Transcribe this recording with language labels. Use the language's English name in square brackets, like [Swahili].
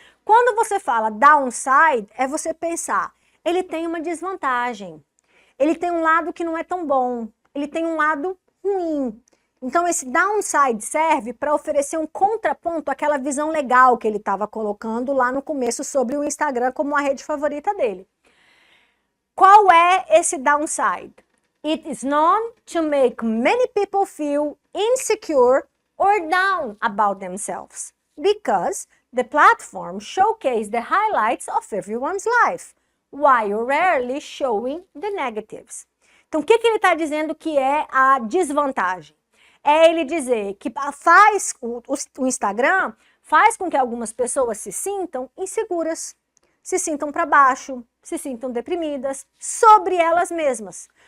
[Portuguese] Quando você fala downside, é você pensar, ele tem uma desvantagem. Ele tem um lado que não é tão bom. Ele tem um lado ruim. Então, esse downside serve para oferecer um contraponto àquela visão legal que ele estava colocando lá no começo sobre o Instagram como a rede favorita dele. Qual é esse downside? [English] It is known to make many people feel insecure or down about themselves because the platform showcases the highlights of everyone's life, while rarely showing the negatives. [Portuguese] Então, o que ele está dizendo que é a desvantagem? É ele dizer que o Instagram faz com que algumas pessoas se sintam inseguras, se sintam para baixo, se sintam deprimidas sobre elas mesmas.